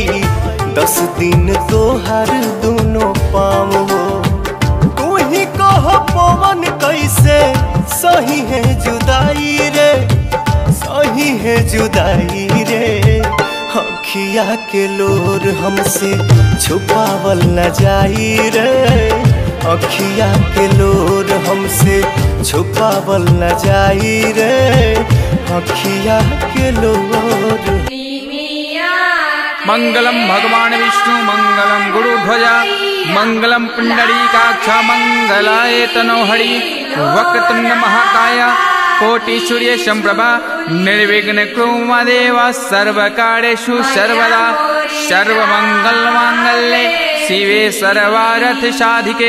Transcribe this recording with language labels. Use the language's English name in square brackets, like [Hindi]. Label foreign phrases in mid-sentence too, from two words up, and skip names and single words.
[Bhojpuri] 10 दिन तो हर दोनों पाँव हो तू ही कहो पवन कैसे सही है जुदाई रे सही है जुदाई रे अखिया के लोर हमसे छुपावल न जाई रे अखिया के लोर हमसे छुपावल न जाई रे अखिया के लोर [Sanskrit] मंगलम भगवान विष्णु मंगलम गुरुध्वजा मंगलम पुंडरीकाक्ष मंगलाय तनोहरि वक्रतुंड महाकाय कोटि सूर्य संप्रभा निर्विघ्न कुर्मदेव सर्वकार्येषु सर्वदा सर्वमंगल मांगल्ये शिवे सर्वार्थ साधिके